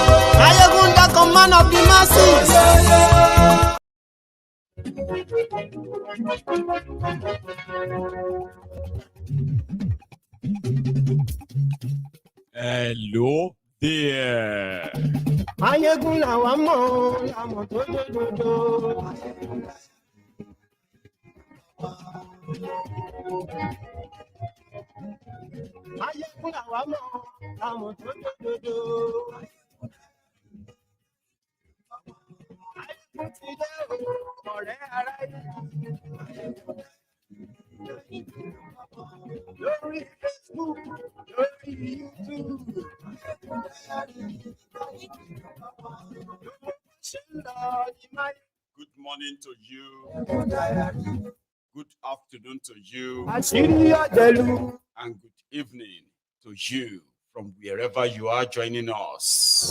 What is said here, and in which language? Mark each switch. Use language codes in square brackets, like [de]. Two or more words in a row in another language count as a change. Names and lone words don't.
[en] Maiyegun don't come, man of the masses, oh yo yo. Hello there. [yo] Maiyegun làwa mọ̀, làmọ̀ tó dòdòdò. Maiyegun làwa mọ̀, làmọ̀ tó dòdòdò. Maiyegun ti dé o, ọ̀rẹ́ aráyé. Lórí Facebook, lórí YouTube. [en] Good morning to you. Good afternoon to you. And good evening to you from wherever you are joining us.